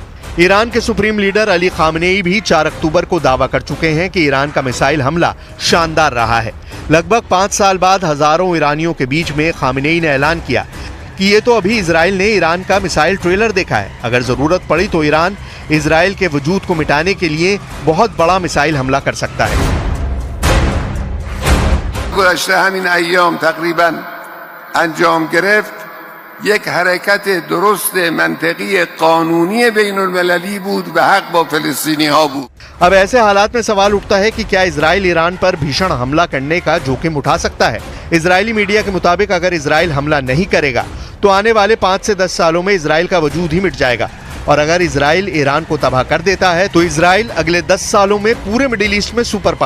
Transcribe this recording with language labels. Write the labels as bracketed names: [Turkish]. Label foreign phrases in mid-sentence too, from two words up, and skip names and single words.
[Hindi] ईरान के सुप्रीम लीडर अली खामनेई भी 4 अक्टूबर को दावा कर चुके हैं कि ईरान का मिसाइल हमला शानदार रहा है। लगभग 5 साल बाद हजारों ईरानियों के बीच में खामनेई ने ऐलान किया कि ये तो अभी इजराइल ने ईरान का मिसाइल ट्रेलर देखा है, अगर जरूरत पड़ी तो ईरान इजराइल के वजूद को मिटाने के लिए बहुत बड़ा मिसाइल हमला कर सकता है। [Persian] گذشته همین ایام تقریبا انجام گرفت یک حرکت درست منطقی قانونی بین المللی بود و حق با فلسطینی ها بود. [Hindi] अब ऐसे हालात में सवाल उठता है कि क्या इजराइल ईरान पर भीषण हमला करने का जोखिम उठा सकता है। इजरायली मीडिया के मुताबिक अगर इजराइल हमला नहीं करेगा तो आने वाले 5 से 10 सालों में इजराइल का वजूद ही मिट जाएगा, और अगर इजराइल ईरान को तबाह कर देता है तो इजराइल अगले 10 सालों में पूरे मिडिल ईस्ट में सुपर